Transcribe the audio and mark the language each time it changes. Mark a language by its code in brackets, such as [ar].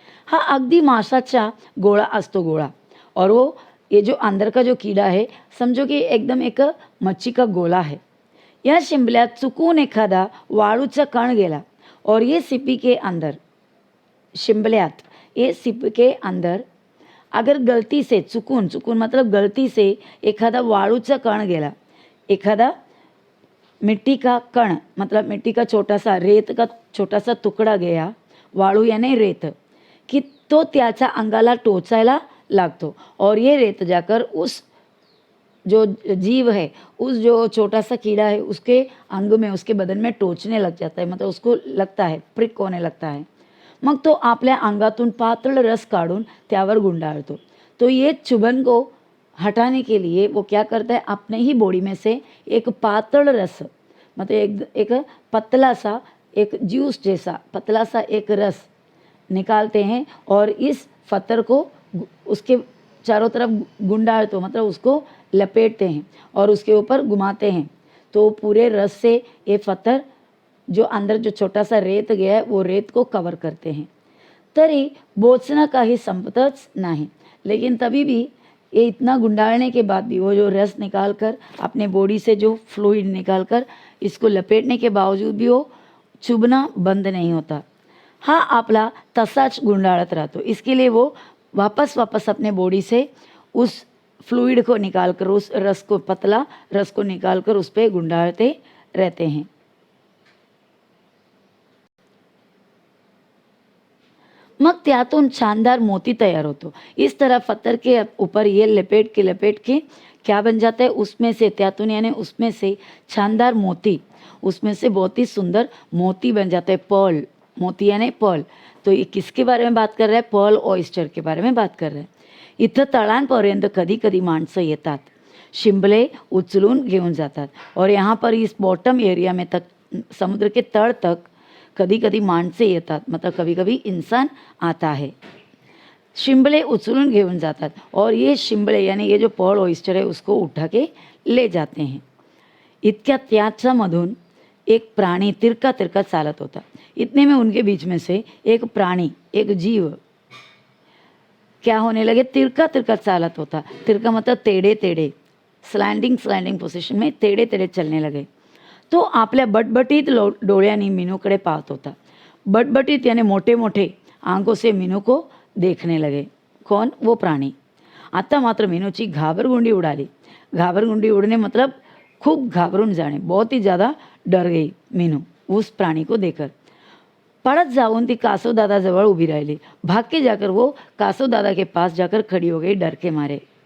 [mr] हा अगदी माशाचा गोळा असतो, गोळा. [hi] और वो ये जो अंदर का जो कीड़ा है, समझो कि एकदम एक मच्छी का गोला है. [mr] या शिंपल्यात चुकून एखादा वाळूचा कण गेला [hi] और ये सिप्पी के अंदर, शिंपल्यात ये सिप्पी के अंदर अगर गलती से चुकून मतलब गलती से एखादा वाळूचा कण गेला, एखादा मिट्टी का कण मतलब मिट्टी का छोटा सा, रेत का छोटा सा टुकड़ा गया, वाळू यानी रेत, कि [mr] तो त्याच्या अंगाला टोचायला लागतो. [hi] और ये रेत जाकर उस जो जीव है, उस जो छोटा सा कीड़ा है उसके अंग में, उसके बदन में टोचने लग जाता है, मतलब उसको लगता है, प्रिक होने लगता है. [mr] मग तो आपल्या अंगातून पातळ रस काढून त्यावर गुंडाळतो. [hi] तो ये चुभन को हटाने के लिए वो क्या करता है, अपने ही बॉडी में से एक पातळ रस मतलब एक पतला सा, एक जूस जैसा पतला सा एक रस निकालते हैं और इस फतर को उसके चारों तरफ गुंडाळतो, मतलब उसको लपेटते हैं और उसके ऊपर घुमाते हैं. तो पूरे रस से ये फतर जो अंदर जो छोटा सा रेत गया है वो रेत को कवर करते हैं. [mr] तरी बोचना काही संपतच नाही. [hi] लेकिन तभी भी ये इतना गुंडालने के बाद भी वो जो रस निकाल कर अपने बॉडी से जो फ्लूइड निकाल कर इसको लपेटने के बावजूद भी वो चुभना बंद नहीं होता. [mr] हा आपला तसाच गुंडाळत राहतो. [hi] इसके लिए वो वापस अपने बॉडी से उस फ्लूइड को निकाल कर, उस रस को, पतला रस को निकाल कर उस पर गुंडालते रहते हैं. [mr] मग त्यातून शानदार मोती तैयार होतो. [hi] इस तरह पत्थर के ऊपर ये लपेट के क्या बन जाता है, उसमें से त्यातून यानी उसमें से शानदार मोती, उसमें से बहुत ही सुंदर मोती बन जाता है. पर्ल, मोती यानी पर्ल. तो ये किसके बारे में बात कर रहा है? पर्ल ऑयस्टर के बारे में बात कर रहा है. [mr] इथं तळांपर्यंत कधी कधी माणसं येतात, शिंपले उचलून घेऊन जातात. [hi] और यहाँ पर इस बॉटम एरिया में तक, समुद्र के तळ तक कभी कभी [mr] माणसे येतात, [hi] मतलब कभी कभी इंसान आता है. [mr] शिंपले उचलून घेऊन जातात [hi] और ये शिंपले यानी ये जो पर्ल ऑयस्टर है उसको उठा के ले जाते हैं. [mr] इतक्या त्याच्यामधून एक प्राणी तिरका तिरका चालत होता. [hi] इतने में उनके बीच में से एक प्राणी, एक जीव क्या होने लगे, [mr] तिरका तिरका चालत होता. [hi] तिरका मतलब तेड़े तेड़े, स्लँडिंग पोझिशन में तेड़े तेड़े चलने लगे. [mr] तो आपल्या बटबटीत डोळ्यांनी मीनूकडे पाहत होता. [hi] बटबटीत यानी [mr] मोठे मोठे [hi] आंखों से मीनू को देखने लगे. कौन? वो प्राणी. [mr] आता मात्र मीनूची घाबरगुंडी उडाली. घाबरगुंडी उड़ने मतलब खूब घाबरून जाणे. [hi] बहुत ही ज़्यादा डर गई मीनू उस प्राणी को देखकर. [mr] पड़त जाऊन ती कासव दादा जवळ उभी राहिली. [hi] भाग के जाकर वो कासव दादा के पास जाकर खड़ी हो गई डर के मारे.